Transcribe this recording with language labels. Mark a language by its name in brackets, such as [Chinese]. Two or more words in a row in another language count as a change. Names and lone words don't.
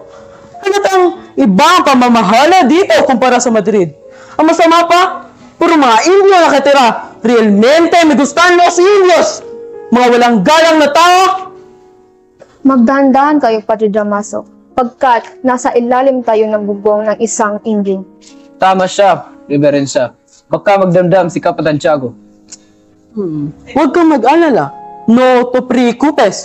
[Filipino] Halatang iba ang pamamahala dito kumpara sa Madrid. Ang masama pa, puro mga Indio nakatira. [Spanish] Realmente me gustan los Indios. [Filipino] Mga walang galang na tao. Magdahan-dahan kayo, Padre Damaso. Pagkat nasa ilalim tayo ng bubong ng isang Indio. Tama siya, Reverencia. Baka magdamdam si Kapitan Tiago. Huwag kang mag-alala. [Spanish] No to preocupes.